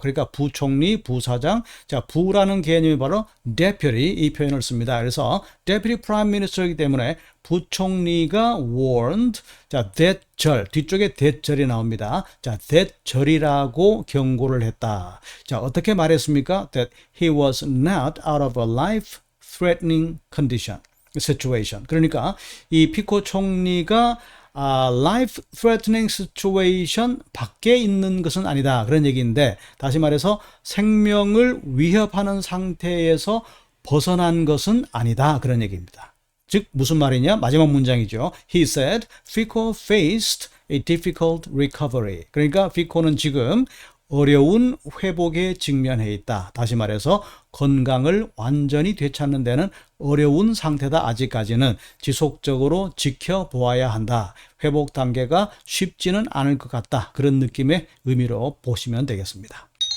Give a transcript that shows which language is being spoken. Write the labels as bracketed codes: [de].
[ko] 그러니까 부총리, 부사장. 자, 부라는 개념이 바로 deputy 이 표현을 씁니다. 그래서 deputy prime minister이기 때문에 부총리가 warned. 자, 대절. 뒤쪽에 대절이 나옵니다. 자, 대절이라고 경고를 했다. 자, 어떻게 말했습니까? [en] That he was not out of a life-threatening situation. [ko] 그러니까 이 피코 총리가 life-threatening situation 밖에 있는 것은 아니다. 그런 얘기인데 다시 말해서 생명을 위협하는 상태에서 벗어난 것은 아니다. 그런 얘기입니다. 즉 무슨 말이냐? 마지막 문장이죠. [en] He said Fico faced a difficult recovery. [ko] 그러니까 피코는 지금 어려운 회복에 직면해 있다. 다시 말해서 건강을 완전히 되찾는 데는 어려운 상태다. 아직까지는 지속적으로 지켜보아야 한다. 회복 단계가 쉽지는 않을 것 같다. 그런 느낌의 의미로 보시면 되겠습니다.